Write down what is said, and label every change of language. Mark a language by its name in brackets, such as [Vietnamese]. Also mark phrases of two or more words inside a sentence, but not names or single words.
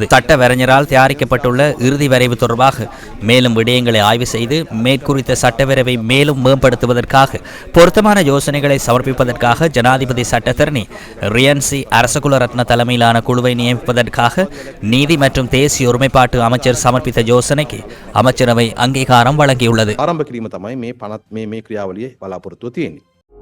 [Tamil] சட்டவரைஞரால் தயாரிக்கப்பட்டுள்ள இறுதி வரைவு தொடர்பாக மேலும் விடயங்களை ஆய்வு செய்து மேற்குறித்த சட்டவரைவை மேலும் மேம்படுத்துவதற்காக பொருத்தமான யோசனைகளை சமர்ப்பிப்பதற்காக ஜனாதிபதி சட்டத்தரணி ரியன்சி அரசகுல ரத்ன தலைமையிலான குழுவை நியமிப்பதற்காக நீதி மற்றும் தேசிய ஒருமைப்பாட்டு அமைச்சர் சமர்ப்பித்த யோசனைக்கு அமைச்சரவை அங்கீகாரம் வழங்கியுள்ளது. [Sinhala] ආරම්භ කිරීම තමයි මේ 50 මේ ක්‍රියාවලියේ බලාපොරොත්තුව තියෙන්නේ.